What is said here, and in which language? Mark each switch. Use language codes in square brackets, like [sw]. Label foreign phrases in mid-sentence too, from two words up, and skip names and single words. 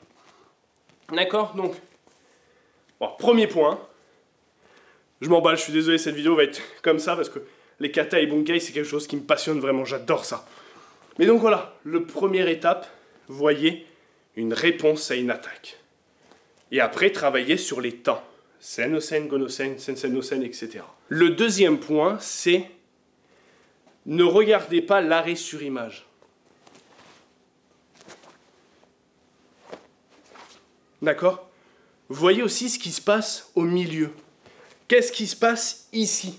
[fr] D'accord? Donc, bon, premier point. Je m'emballe, je suis désolé, cette vidéo va être comme ça parce que les kata et bunkai, c'est quelque chose qui me passionne vraiment, j'adore ça. Mais donc voilà, le première étape, voyez, une réponse à une attaque. Et après, travailler sur les temps. [ja] Sen-no-sen, Go-no-sen, Sen-sen-no-sen, [fr] etc. Le deuxième point, c'est ne regardez pas l'arrêt sur image. D'accord? Voyez aussi ce qui se passe au milieu. Qu'est-ce qui se passe ici?